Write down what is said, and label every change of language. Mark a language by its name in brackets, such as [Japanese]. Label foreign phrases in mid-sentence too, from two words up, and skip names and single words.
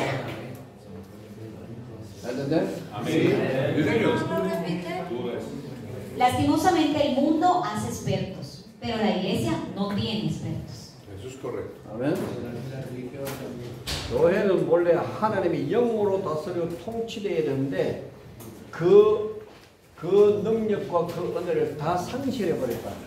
[Spanish] Lastimosamente el mundo hace expertos, pero la iglesia no tiene expertos. Eso es correcto. [Korean] 아멘. 교회는 원래 하나님의 영으로 다스려 통치되어야 되는데 그 능력과 그 은혜를 다 상실해 버렸다.